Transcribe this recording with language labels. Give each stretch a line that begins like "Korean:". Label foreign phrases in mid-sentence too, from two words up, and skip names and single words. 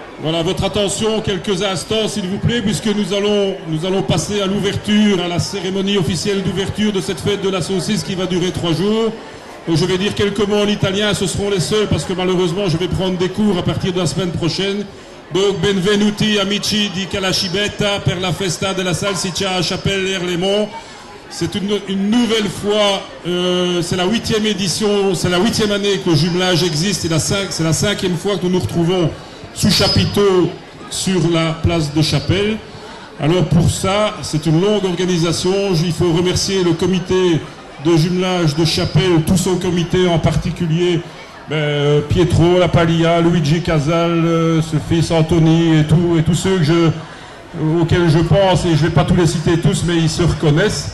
French: Voilà, votre attention quelques instants s'il vous plaît, puisque nous allons passer à l'ouverture, à la cérémonie officielle d'ouverture de cette fête de la saucisse qui va durer 3 jours. Donc je vais dire quelques mots en italien, ce seront les seuls parce que malheureusement je vais prendre des cours à partir de la semaine prochaine.
Italian: Donc benvenuti amici di Calacibetta per la festa della salsiccia a Chapelle-Erlemont.
French: C'est une nouvelle fois, c'est la 8e édition, c'est la 8e année que le jumelage existe, c'est la 5e fois que nous nous retrouvons sous chapiteau sur la place de Chapelle. Alors pour ça, c'est une longue organisation, il faut remercier le comité de jumelage de Chapelle, tout son comité en particulier, Pietro Lapaglia, Luigi Casal, ce fils Anthony et tous ceux auxquels je pense, et je ne vais pas tous les citer tous, mais ils se reconnaissent.